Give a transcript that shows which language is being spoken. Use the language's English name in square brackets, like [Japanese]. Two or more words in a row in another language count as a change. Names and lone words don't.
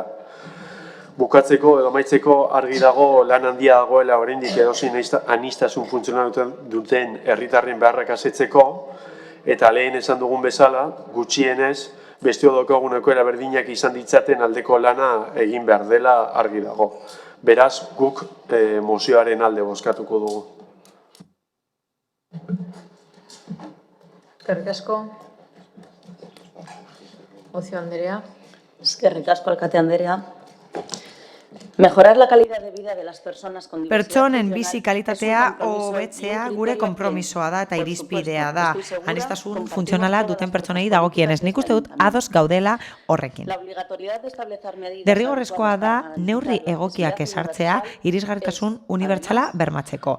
[Basque] Bukatzeko edo amaitzeko argi dago lan handia dagoela oraindik edozein aniztasun funtzional duten herritarren beharrak asetzeko, eta lehen esan dugun bezala, gutxienez, bestio daukaguneko eraberdinak izan ditzaten aldeko lana egin behar dela argi dago. Beraz, guk mozioaren alde bozkatuko dugu. Eskerrik asko. Ocio Andrea. Eskerrik asko, alkate Andrea. [Spanish] Mejorar la calidad de vida de las personas con diversidad [Basque] Pertsonen bizi kalitatea hobetzea gure konpromisoa da eta irizpidea da. Aniztasun funtzionala duten pertsonei dagokienez. Nik uste dut ados gaudela horrekin. Derrigorrezkoa da neurri egokiak ezartzea irisgarritasun unibertsala bermatzeko.